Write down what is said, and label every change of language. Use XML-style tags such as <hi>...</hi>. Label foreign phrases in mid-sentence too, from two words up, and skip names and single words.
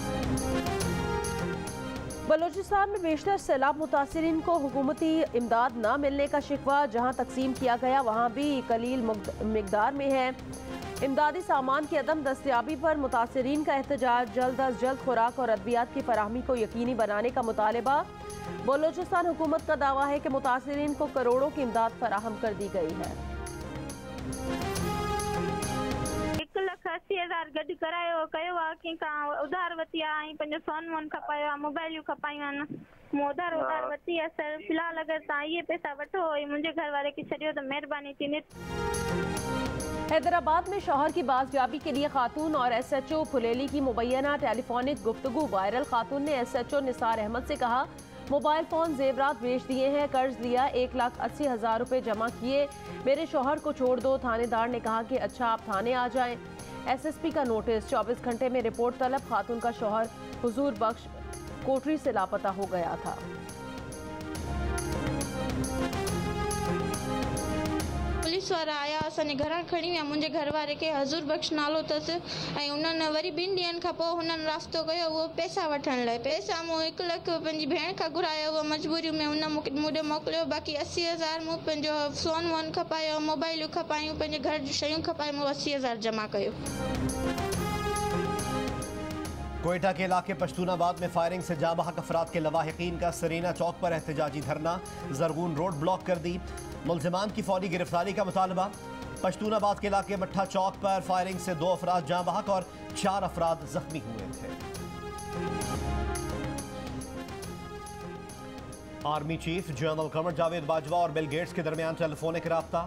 <ur>بلوچستان میں بیشتر سیلاب متاثرین کو حکومتی امداد نہ ملنے کا شکوہ جہاں تقسیم کیا گیا وہاں بھی قلیل مقدار میں ہے. امدادی سامان کی عدم دستیابی پر متاثرین کا احتجاج. جلد از جلد خوراک اور ادویات کی فراہمی کو یقینی بنانے کا مطالبہ. بلوچستان حکومت کا دعویٰ ہے کہ متاثرین کو کروڑوں کی امداد فراہم کر دی گئی ہے.</ur> <sd>1,80,000 गॾु करायो कयो आहे, कंहिंखां उधार वरिती आहे ऐं पंहिंजो सोन वोन खपायो आहे, मोबाइलियूं खपायूं आहिनि। मूं उधार वरिती आहे सर। फ़िलहाल अगरि तव्हां इहे पैसा वठो ऐं मुंहिंजे घर वारे खे छॾियो त महिरबानी थींदी।</sd> <ur>حیدرآباد میں شوہر کی بازیابی کے لیے خاتون اور SHO پھلیلی کی مبینہ ٹیلیفونک گفتگو وائرل. خاتون نے SHO نثار احمد سے کہا، موبائل فون زیورات بیچ دیے ہیں، قرض لیا، 1,80,000 روپے جمع کیے، میرے شوہر کو چھوڑ دو. تھانیدار نے کہا کہ اچھا آپ تھانے آ جائیں. SSP کا نوٹس، 24 گھنٹے میں رپورٹ طلب. خاتون کا شوہر حضور بخش کوٹری سے لاپتہ ہو گیا تھا.</ur> <sd>पुलिस वारा आया, असांजे घरां खणी विया। मुंहिंजे घर वारे खे हज़ूर बख्श नालो अथसि ऐं उन्हनि वरी 2 ॾींहंनि खां पोइ हुननि रास्तो कयो उहो पैसा वठण लाइ। पैसा मूं 1 लख पंहिंजी भेण खां घुरायो, उहो मजबूरी में हुन मूंखे मोकिलियो। बाक़ी 80,000 मूं पंहिंजो सोन वोन खपायो, मोबाइलियूं खपायूं, पंहिंजे घर जूं शयूं खपायूं, मूं 80,000 जमा कयो।</sd> <ur>کوئٹہ کے علاقے پشتون آباد میں فائرنگ سے جاں بحق افراد کے لواحقین کا سریاب چوک پر احتجاجی دھرنا. زرغون روڈ بلاک کر دی. ملزمان کی فوری گرفتاری کا مطالبہ۔ پشتون آباد کے علاقے مٹھا چوک پر فائرنگ سے 2 افراد جاں بحق اور 4 افراد زخمی ہوئے تھے. آرمی چیف جنرل قمر جاوید باجوہ اور بل گیٹس کے درمیان ٹیلیفونک رابطہ.</ur>